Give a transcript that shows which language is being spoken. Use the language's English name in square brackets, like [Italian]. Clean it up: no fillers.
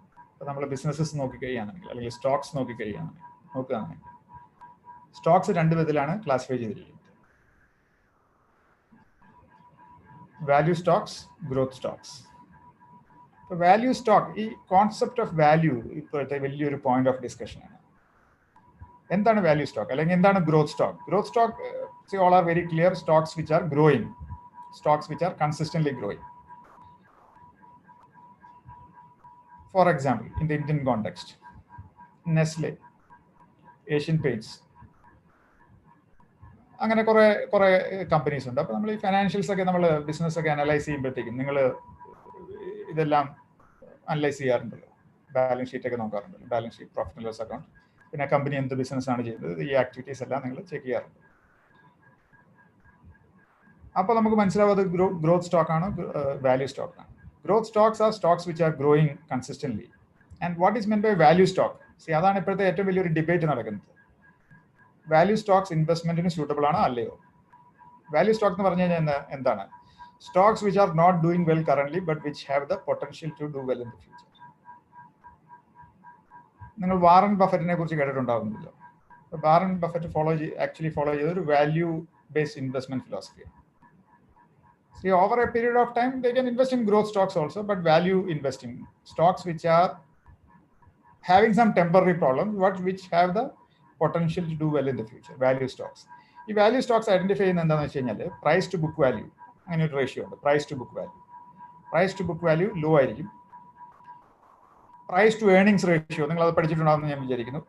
[Malayalam] അപ്പോൾ നമ്മൾ ബിസിനസ്സസ് നോക്കിക്കഴിയുകയാണെങ്കിൽ, അല്ലെങ്കിൽ സ്റ്റോക്സ് നോക്കുകയാണെങ്കിൽ സ്റ്റോക്സ് രണ്ട് വിധത്തിലാണ് ക്ലാസിഫൈ ചെയ്തിരിക്കുന്നത്. Value Stokes, growth Stokes. Value stock, ഈ കോൺസെപ്റ്റ് ഓഫ് വാല്യൂ ഇപ്പോഴത്തെ വലിയൊരു പോയിന്റ് ഓഫ് ഡിസ്കഷനാണ്. എന്താണ് വാല്യൂ സ്റ്റോക്ക്, അല്ലെങ്കിൽ എന്താണ് growth stock? [English] Growth stock, all are very clear, stocks which are growing, stocks which are consistently growing. For example, in the Indian context, Nestle, Asian Paints, [Malayalam] അങ്ങനെ കുറെ companies ഉണ്ട്. അപ്പോൾ നമ്മൾ ഈ financials ഒക്കെ, നമ്മൾ ബിസിനസ് ഒക്കെ അനലൈസ് ചെയ്യുമ്പോഴത്തേക്കും നിങ്ങൾ ഇതെല്ലാം അനലൈസ് ചെയ്യാറുണ്ടല്ലോ, ബാലൻസ് ഷീറ്റ് ഒക്കെ നോക്കാറുണ്ടല്ലോ, balance sheet, profit and loss account, പിന്നെ കമ്പനി എന്ത് ബിസിനസ് ആണ് ചെയ്യുന്നത്, ഈ ആക്ടിവിറ്റീസ് എല്ലാം നിങ്ങൾ ചെക്ക് ചെയ്യാറുണ്ട്. അപ്പോൾ നമുക്ക് മനസ്സിലാവും അത് ഗ്രോത്ത് സ്റ്റോക്ക് ആണോ വാല്യൂ സ്റ്റോക്ക് ആണ്. [English] Growth stocks are stocks which are growing consistently. And what is meant by value stock? [Malayalam] അതാണ് ഇപ്പോഴത്തെ ഏറ്റവും വലിയൊരു ഡിബേറ്റ് നടക്കുന്നത്. വാല്യൂ സ്റ്റോക്സ് ഇൻവെസ്റ്റ്മെന്റിന് സ്യൂട്ടബിൾ ആണോ അല്ലയോ? വാല്യൂ സ്റ്റോക്ക് എന്ന് പറഞ്ഞു കഴിഞ്ഞാൽ എന്താണ്? [English] Stocks which are not doing well currently but which have the potential to do well in the future. [Malayalam] നിങ്ങൾ വാറൻ ബഫറ്റിനെ കുറിച്ച് കേട്ടിട്ടുണ്ടാവുന്നല്ലോ. വാറൻ ബഫറ്റ് ഫോളോ ചെയ്ത ഒരു value based investment ഫിലോസഫിയാണ്. [English] Over a period of time, they can invest in growth stocks also, but value investing, stocks which are having some temporary problems, but which have the potential to do well in the future, value stocks. [Malayalam] ഈ value Stokes identify ചെയ്യുന്നത് എന്താണെന്ന് വെച്ച് കഴിഞ്ഞാൽ price to book value, അങ്ങനെ ഒരു ratio ഉണ്ട്. Price to book value, price to book value law ആയിരിക്കും. Price to earnings ratio, നിങ്ങൾ അത് പഠിച്ചിട്ടുണ്ടാകുമെന്ന് ഞാൻ വിചാരിക്കുന്നു.